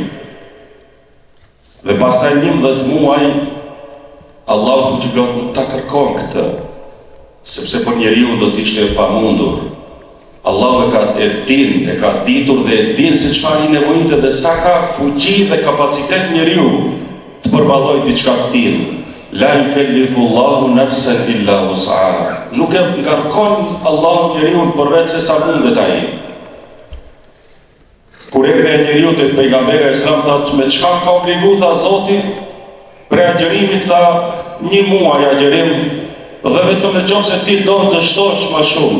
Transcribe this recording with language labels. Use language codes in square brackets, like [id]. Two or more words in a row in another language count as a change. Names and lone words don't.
[sq] Dhe pastaj 11 muaj, Allahu fuqiplot nuk ta kërkon këtë, sepse për njeriu do të ishte e pamundur. Allahu e ka ditur dhe e din se çfarë i nevojitet dhe sa ka fuqi dhe kapacitet njeriu të përballojë diçka të tillë. [ar] لا يكلف الله نفسا إلا وسعها. [sq] Nuk e ngarkon Allahu njeriu përveç se sa mundet ai. Kur erdhi njeriu te pejgamberi Islam tha: "Me çka ka obligu?" Tha Zoti, "Për agjërimin tha 1 muaj agjërim, dhe vetëm nëse ti do të shtosh më shumë.